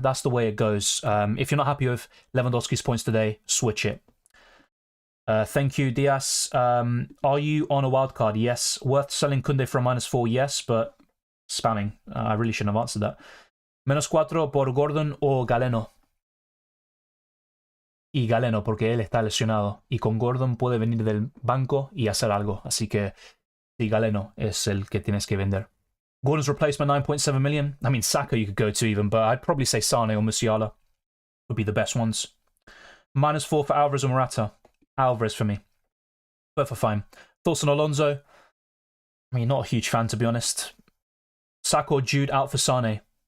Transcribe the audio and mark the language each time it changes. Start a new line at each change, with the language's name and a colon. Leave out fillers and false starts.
English: That's the way it goes. If you're not happy with Lewandowski's points today, switch it. Thank you, Diaz. Are you on a wild card? Yes. Worth selling Koundé for a -4? Yes, but spamming. I really shouldn't have answered that.
Spanish: -4 por Gordon o Galeno. Y Galeno, porque él está lesionado. Y con Gordon puede venir del banco y hacer algo. Así que sí, Galeno es el que tienes que vender.
English: Gordon's replacement, 9.7 million. I mean, Saka you could go to even, but I'd probably say Sane or Musiala would be the best ones. -4 for Alvarez or Morata. Alvarez for me. Both are fine. Thoughts on Alonso? I mean, not a huge fan, to be honest. Saka or Jude out for Sane.